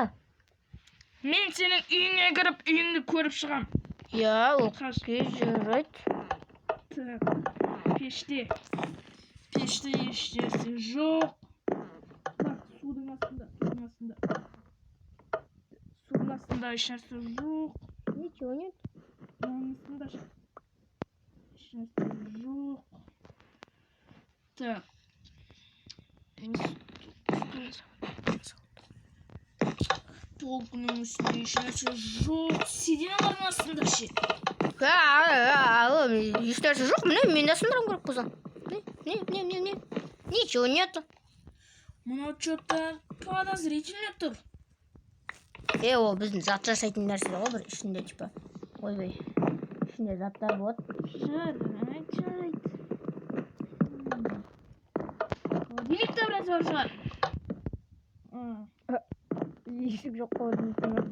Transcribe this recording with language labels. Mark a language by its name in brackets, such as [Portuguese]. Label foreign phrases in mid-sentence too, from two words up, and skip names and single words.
[Kazakh] Мен сенің үйіңе кіріп, үйіңді көріп шығам. Я, окей, жарайды. Так, пеште ешнәрсе жоқ. Так, судың астында ешнәрсе жоқ. [Russian] Ничего нет. [Kazakh] Астында ешнәрсе жоқ. Так. Полкының үстінде ешнәрсе жоқ. Сиреналардың астында ше. Ешнәрсе жоқ, міне, мен де сындырым керек болса. [Russian] Не. Ничего нету. [Kazakh] Мынау [Russian] что-то подозрительно [Kazakh] тұр. Ол біздің зат жасайтын нәрсе ғой, бір ішінде типа. Ойбай. Ішінде заттар болады. Жарайды. Холодильник те біраз бар шығар. Есік жоқ қой деймін.